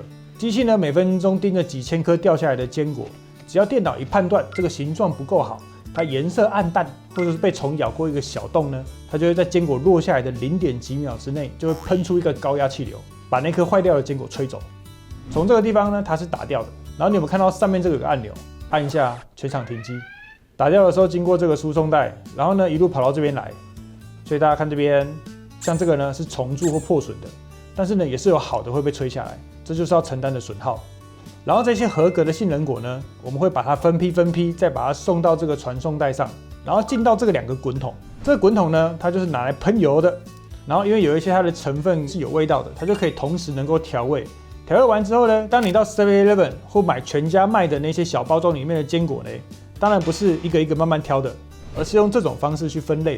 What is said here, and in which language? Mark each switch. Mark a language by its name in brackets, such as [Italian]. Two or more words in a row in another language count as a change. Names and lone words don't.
[Chinese] 機器呢，每分鐘盯着幾千顆掉下來的堅果，只要電腦一判斷這個形狀不夠好，它顏色暗淡，或者是被蟲咬過一個小洞呢，它就會在堅果落下來的0點幾秒之內，就會噴出一個高壓氣流，把那顆壞掉的堅果吹走。從這個地方呢，它是打掉的。然後你有沒有看到上面這個有個按鈕，按一下全場停機。打掉的時候經過這個輸送帶，然後呢一路跑到這邊來，所以大家看這邊，像這個呢是蟲蛀或破損的，但是呢也是有好的會被吹下來，這就是要承擔的損耗。然後這些合格的杏仁果呢，我們會把它分批，再把它送到這個傳送帶上，然後進到這個2個滾筒。這個滾筒呢，它就是拿來噴油的。然後因為有一些它的成分是有味道的，它就可以同時能夠調味。調味完之後呢，當你到 7-Eleven 或買全家賣的那些小包裝裡面的堅果呢，當然不是一個一個慢慢挑的，而是用這種方式去分類的。